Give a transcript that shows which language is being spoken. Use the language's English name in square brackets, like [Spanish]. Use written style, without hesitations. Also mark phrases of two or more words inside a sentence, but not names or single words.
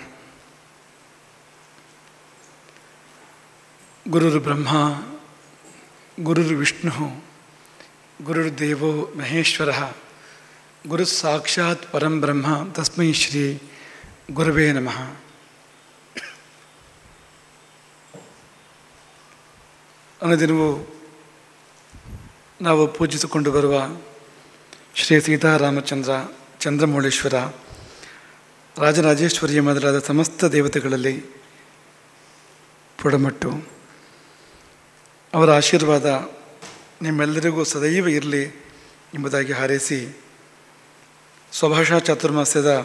[Sanskrit] ಗುರುರ್ ಬ್ರಹ್ಮ ಗುರುರ್ ವಿಷ್ಣು ಗುರುರ್ದೇವೋ ಮಹೇಶ್ವರ ಗುರು ಸಾಕ್ಷಾತ್ ಪರಂ ಬ್ರಹ್ಮ ತಸ್ಮೈ ಶ್ರೀ ಗುರುವೇ ನಮಃ. [Kannada] ಅನುದಿನವೂ ನಾವು ಪೂಜಿಸಿಕೊಂಡು ಬರುವ ಶ್ರೀ ಸೀತಾರಾಮಚಂದ್ರ, ಚಂದ್ರಮೌಳೀಶ್ವರ, ರಾಜರಾಜೇಶ್ವರಿಯ ಮೊದಲಾದ ಸಮಸ್ತ ದೇವತೆಗಳಲ್ಲಿ ಪುಡಮಟ್ಟು ಅವರ ಆಶೀರ್ವಾದ ನಿಮ್ಮೆಲ್ಲರಿಗೂ ಸದೈವ ಇರಲಿ ಎಂಬುದಾಗಿ ಹಾರೈಸಿ, ಸ್ವಭಾಷಾ ಚಾತುರ್ಮಾಸ್ಯದ